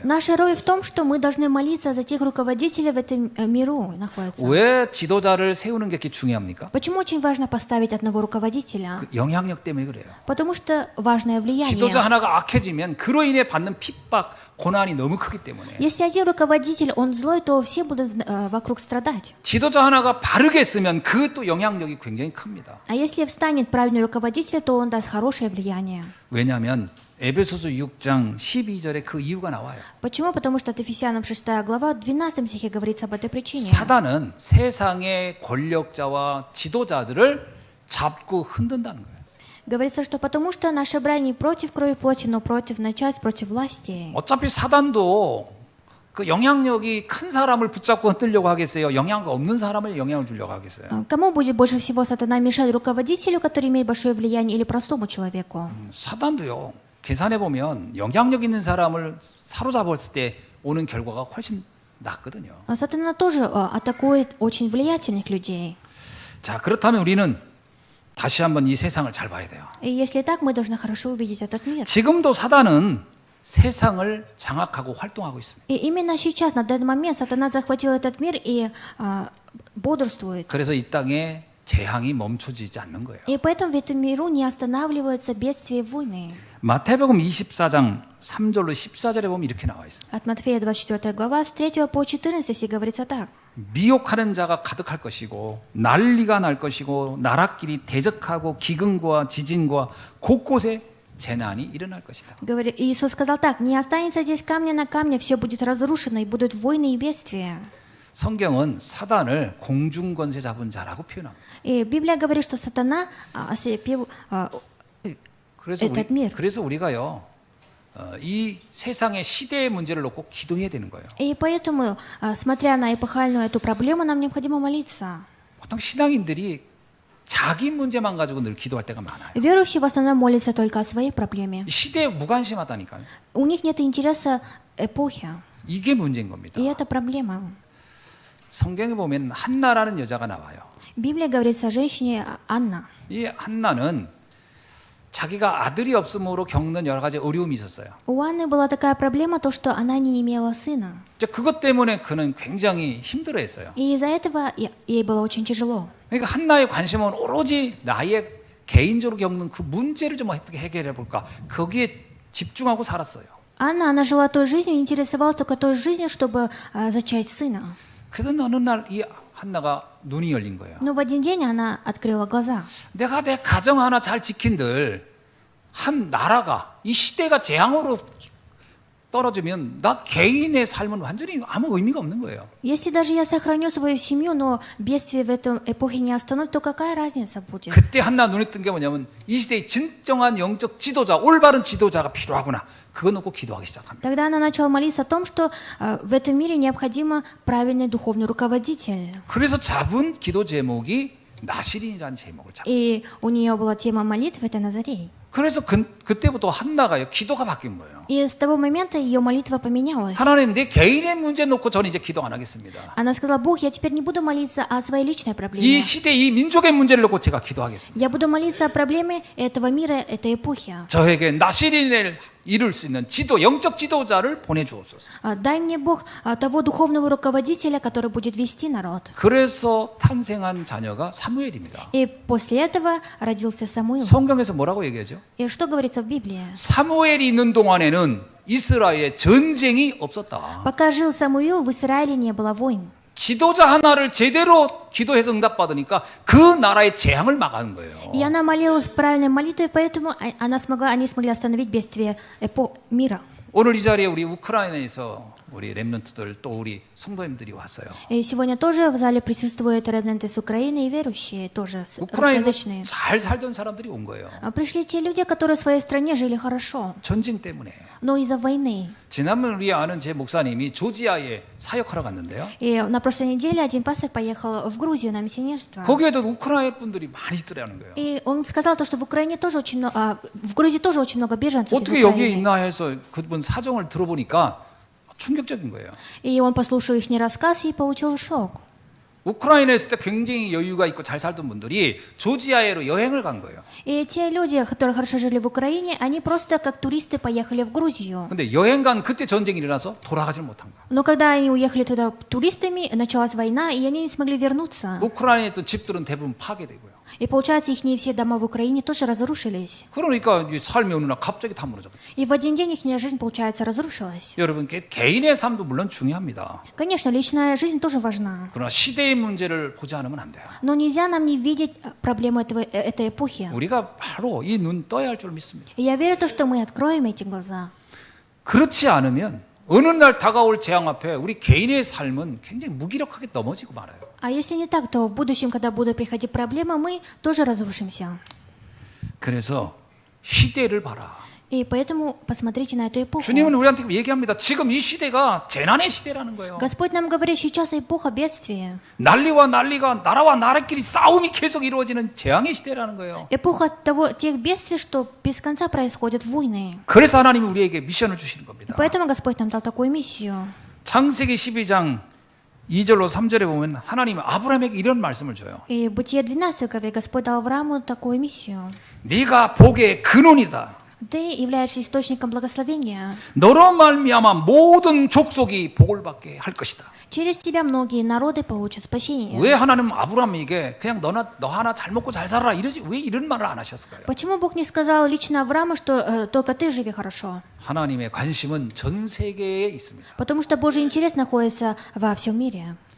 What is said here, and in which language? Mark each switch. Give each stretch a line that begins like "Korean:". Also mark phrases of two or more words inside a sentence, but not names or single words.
Russian: Наша роль в том, что мы должны молиться за тех руководителей в этом миру находятся.
Korean: 왜 지도자를 세우는 게 그렇게 중요합니까?
Russian: Почему очень важно поставить одного руководителя?
Korean: 그 영향력 때문에 그래요.
Russian: Потому что важное влияние.
Korean: 지도자 하나가 악해지면 그로 인해 받는 핍박, 고난이 너무 크기 때문에
Russian: Если один руководитель, он злой, то все будут вокруг страдать.
Korean: 지도자 하나가 바르게 쓰면 그 또 영향력이 굉장히 큽니다.
Russian: А если встанет правильный руководитель, то он даст хорошее влияние.
Korean: 왜냐하면 에베소서 6장 12절에 그 이유가 나와요.
Russian: Почему? Потому что от Ефесянам 6 глава, в 12 стихе говорится об этой причине.
Korean: 사단은 세상의 권력자와 지도자들을 잡고 흔든다는 거예요.
Russian: Говорится, что потому что наше брань не против крови плоти, но против начальств, против власти.
Korean: 어차피 사단도 그 영향력이 큰 사람을 붙잡고 흔들려고 하겠어요? 영향력 없는 사람을 영향을 주려고 하겠어요?
Russian: Кому будет больше всего сатана мешать? Руководителю, который имеет большое влияние, или простому человеку?
Korean: 사단도요. 계산해 보면 영향력 있는 사람을 사로잡았을 때 오는 결과가 훨씬 낫거든요.
Russian: А сатана тоже атакует очень влиятельных людей.
Korean: 자, 그렇다면 우리는 다시 한번 이 세상을 잘 봐야 돼요.
Russian: И если так, мы должны хорошо увидеть этот мир.
Korean: 지금도 사단은 세상을 장악하고 활동하고 있습니다.
Russian: И именно сейчас, на данный момент, сатана захватил этот мир и бодрствует.
Korean: 그래서 이 땅에 재앙이 멈춰지지 않는 거예요.
Russian: И поэтому в этом миру не останавливаются бедствия и войны.
Korean: 마태복음 24장 3절로 14절에 보면 이렇게 나와 있어요.
Russian: От Матфея 24 глава, с 3 по 14 стих говорится так.
Korean: 미혹하는 자가 가득할 것이고 난리가 날 것이고 나라끼리 대적하고 기근과 지진과 곳곳에 재난이 일어날 것이다.
Russian: Иисус сказал так: не останется здесь камня на камне, все будет разрушено, и будут войны и бедствия.
Korean: 성경은 사단을 공중권세 잡은 자라고 표현합니다.
Russian: И Библия говорит, что сатана ослепил этот мир.
Korean: 그래서 우리가요, 이 세상의 시대의 문제를 놓고 기도해야 되는 거예요.
Russian: И поэтому, смотря на эпохальную эту проблему, нам необходимо молиться.
Korean: 보통 신앙인들이 자기 문제만 가지고 늘 기도할 때가 많아요.
Russian: Верующие в основном молятся только о своей проблеме.
Korean: 시대에 무관심하다니까요.
Russian: У них нет интереса эпохи.
Korean: 이게 문제인 겁니다.
Russian: И это проблема.
Korean: 성경에 보면 한나라는 여자가 나와요.
Russian: В Библии говорится о женщине Анна.
Korean: 이 한나는 자기가 아들이 없음으로 겪는 여러 가지 어려움이 있었어요.
Russian: У Анны была такая проблема, то, что она не имела сына.
Korean: 이제 그것 때문에 그는 굉장히 힘들어했어요.
Russian: И из-за этого ей было очень тяжело.
Korean: 그러니까 한나의 관심은 오로지 나의 개인적으로 겪는 그 문제를 좀 어떻게 해결해 볼까? 거기에 집중하고 살았어요.
Russian: Анна, она жила той жизнью, интересовалась только той жизнью, чтобы зачать сына.
Korean: 그러던 어느 날 이 한나가 눈이 열린 거예요.
Russian: Но в один день она открыла глаза.
Korean: 내가 내 가정 하나 잘 지킨들 한 나라가 이 시대가 재앙으로 떨어지면 나 개인의 삶은 완전히 아무 의미가 없는 거예요.
Russian: Если даже я сохраню свою семью, но бедствие в этом эпохе не остановит, то какая разница будет?
Korean: 그때 한나 눈에 뜬 게 뭐냐면 이 시대의 진정한 영적 지도자, 올바른 지도자가 필요하구나. 그거 놓고 기도하기 시작합니다.
Russian: Тогда она начала молиться о том, что в этом мире необходимо правильный духовный руководитель.
Korean: 그래서 잡은 기도 제목이 나실인이라는 제목을 잡고.
Russian: И у нее была тема молитвы, это Назарей.
Korean: 그래서 그때부터 한나가요 기도가 바뀐 거예요.
Russian: И с того момента ее молитва поменялась.
Korean: 하나님 내 개인의 문제 놓고 저는 이제 기도 안 하겠습니다.
Russian: Она сказала: Бог, я теперь не буду молиться о своей личной
Korean: 이
Russian: проблеме.
Korean: 시대 이 민족의 문제를 놓고 제가 기도하겠습니다.
Russian: Я буду молиться о проблеме этого мира, этой эпохи.
Korean: 저에게 나실인을 이룰 수 있는 지도, 영적 지도자를 보내주옵소서.
Russian: Дай мне, Бог, того духовного руководителя, который будет вести народ.
Korean: 그래서 탄생한 자녀가 사무엘입니다.
Russian: И после этого родился Самуил.
Korean: 성경에서 뭐라고 얘기하죠?
Russian: И что говорится в Библии?
Korean: 사무엘이 있는 동안에는 이스라엘에 전쟁이 없었다.
Russian: Пока жил Самуил, в Израиле не было войн.
Korean: 지도자 하나를 제대로 기도해서 응답받으니까 그 나라의 재앙을 막아는 거예요.
Russian: И она молилась правильной молитвой, поэтому они смогли остановить бедствие мира.
Korean: 오늘 이 자리에 우리 우크라이나에서 우리 렘넌트들 또 우리 성도님들이 왔어요.
Russian: И сегодня тоже в зале присутствуют ремнанты с Украины и верующие, тоже
Korean: 우크라이나에서
Russian: русскоязычные.
Korean: 잘 살던 사람들이 온 거예요.
Russian: Пришли те люди, которые в своей стране жили хорошо,
Korean: 전쟁 때문에.
Russian: но из-за войны.
Korean: 지난번 우리 아는 제 목사님이 조지아에 사역하러 갔는데요.
Russian: И на прошлой неделе один пастор поехал в Грузию на миссионерство.
Korean: 거기에도 우크라이나 분들이 많이 있더라는 거예요.
Russian: И он сказал то, что в Украине тоже очень много, в Грузии тоже очень много беженцев из
Korean: 어떻게 여기에
Russian: Украины.
Korean: 있나 해서 그분 사정을 들어보니까 충격적인 거예요.
Russian: И он послушал их рассказ и получил шок.
Korean: 우크라이나에 있을 때 굉장히 여유가 있고 잘 살던 분들이 조지아에로 여행을 간 거예요.
Russian: И те люди, которые хорошо жили в Украине, они просто как туристы поехали в Грузию.
Korean: 근데 여행 간 그때 전쟁이 일어나서 돌아가질 못한 거예요.
Russian: Но когда они уехали туда туристами, началась война, и они не смогли вернуться.
Korean: 우크라이나에 있던 집들은 대부분 파괴되고요.
Russian: И получается, их все дома в Украине тоже разрушились.
Korean: 그러니까 이 삶이 어느 날 갑자기 다 무너져.
Russian: И в один день их жизнь, получается, разрушилась.
Korean: 여러분 개인의 삶도 물론 중요합니다.
Russian: Конечно, личная жизнь тоже важна.
Korean: 그러나 시대의 문제를 보지 않으면 안 돼요.
Russian: Но нельзя нам не видеть проблему этой эпохи.
Korean: 우리가 바로 이 눈 떠야 할 줄 믿습니다.
Russian: И я верю в то, что мы откроем эти глаза.
Korean: 그렇지 않으면 어느 날 다가올 재앙 앞에 우리 개인의 삶은 굉장히 무기력하게 넘어지고 말아요.
Russian: А если не так, то в будущем, когда будут приходить проблемы, мы тоже разрушимся.
Korean: 그래서 시대를 봐라.
Russian: И поэтому посмотрите на эту эпоху.
Korean: 주님은 우리한테 얘기합니다. 지금 이 시대가 재난의 시대라는 거예요.
Russian: Господь нам говорит, сейчас эпоха бедствия.
Korean: 난리와 난리가 나라와 나라끼리 싸움이 계속 이루어지는 재앙의 시대라는 거예요.
Russian: Эпоха тех бедствий, что без конца происходят войны.
Korean: 그래서 하나님이 우리에게 미션을 주시는
Russian: И
Korean: 겁니다.
Russian: поэтому Господь нам дал такую миссию.
Korean: 창세기 12장 2절로 3절에 보면 하나님은 아브라함에게 이런 말씀을 줘요.
Russian: И в Бытие 12 главе Господь дал Аврааму такую миссию.
Korean: 네가 복의 근원이다.
Russian: Ты являешься источником благословения.
Korean: 너로 말미암아 모든 족속이 복을 받게 할 것이다.
Russian: Через тебя многие народы получат спасение.
Korean: 왜 하나님은 아브라함에게 그냥 너 하나 잘 먹고 잘 살아라 이러지 왜 이런 말을 안 하셨을까요?
Russian: Почему Бог не сказал лично Аврааму, что только ты живи хорошо?
Korean: 하나님의 관심은 전 세계에 있습니다.
Russian: Потому что Божий интерес находится во всем мире.